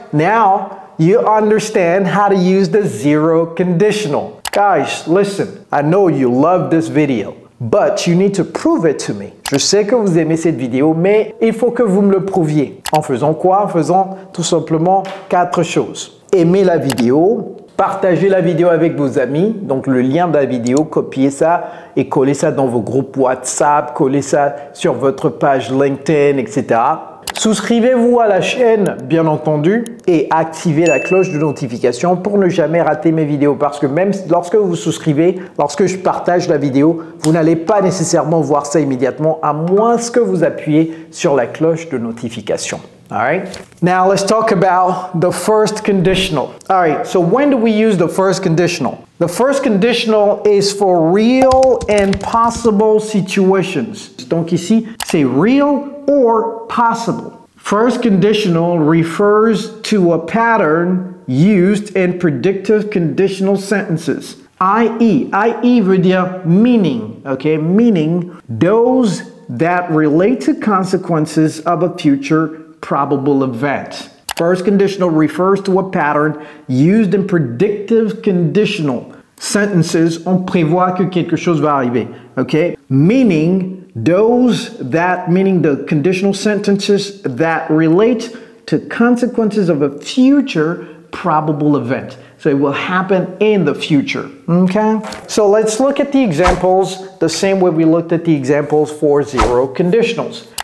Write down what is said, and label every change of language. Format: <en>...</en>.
<en>Now, you understand how to use the zero conditional. Guys, listen. I know you love this video. But you need to prove it to me.</en> <fr>Je sais que vous aimez cette vidéo, mais il faut que vous me le prouviez. En faisant quoi? En faisant tout simplement 4 choses. Aimez la vidéo, partagez la vidéo avec vos amis, donc le lien de la vidéo, copiez ça et collez ça dans vos groupes WhatsApp, collez ça sur votre page LinkedIn, etc. Souscrivez-vous à la chaîne, bien entendu, et activez la cloche de notification pour ne jamais rater mes vidéos. Parce que même lorsque vous souscrivez, lorsque je partage la vidéo, vous n'allez pas nécessairement voir ça immédiatement, à moins que vous appuyez sur la cloche de notification.</fr> <en>All right. Now let's talk about the first conditional. All right. So when do we use the first conditional? The first conditional is for real and possible situations.</en> <fr>Donc ici, c'est</fr> <en>real or possible. First conditional refers to a pattern used in predictive conditional sentences. I.e.</en> <fr>veut dire</fr> <en>meaning, okay? Meaning those that relate to consequences of a future probable event. First conditional refers to a pattern used in predictive conditional sentences.</en> <fr>On prévoit que quelque chose va arriver, okay?</fr> <en>Meaning meaning the conditional sentences that relate to consequences of a future probable event. So it will happen in the future, okay? So let's look at the examples the same way we looked at the examples for zero conditionals.</en>